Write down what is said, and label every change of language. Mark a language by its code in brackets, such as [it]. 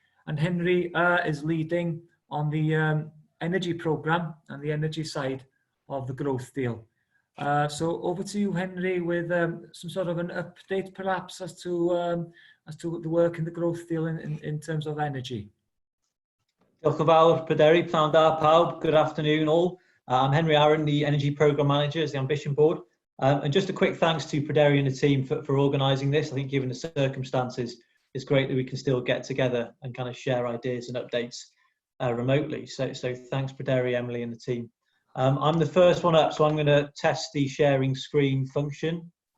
[en] And Henry is leading on the energy programme and the energy side of the growth deal. So over to you, Henry, with some sort of an update perhaps as to the work in the growth deal in terms of energy. [cy] Diolch yn fawr, Pryderi, pnawn da pawb. [en] Good afternoon all. I'm Henry Aaron, the Energy Programme Manager at the Ambition Board. And just a quick thanks to Pryderi and the team for organising this. I think given the circumstances, it's great that we can still get together and kind of share ideas and updates remotely. So thanks Pryderi, Emily and the team. I'm the first one up, so I'm going to test the sharing screen function.